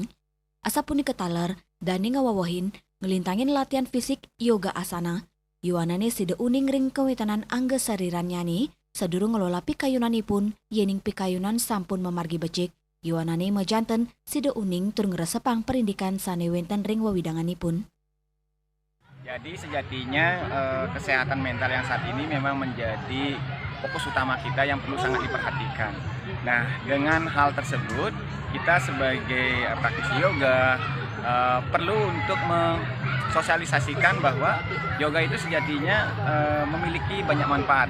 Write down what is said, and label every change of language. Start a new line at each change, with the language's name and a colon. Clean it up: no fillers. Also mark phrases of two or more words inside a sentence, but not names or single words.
Balinese: Asapuni ketaler dani ngawawahin ngelintangin latihan fisik yoga asana. Yuanane sida uning ring kewitanan angga sarirannya nih. Sedurung ngelola pikayunanipun yening pikayunan sampun memargi becik. Yuanane mejanten sida uning tur ngeresepang perindikan sane wenten ring wawidanganipun.
Indonesian: Jadi sejatinya kesehatan mental yang saat ini memang menjadi fokus utama kita yang perlu sangat diperhatikan. Nah, dengan hal tersebut kita sebagai praktisi yoga perlu untuk mensosialisasikan bahwa yoga itu sejatinya memiliki banyak manfaat.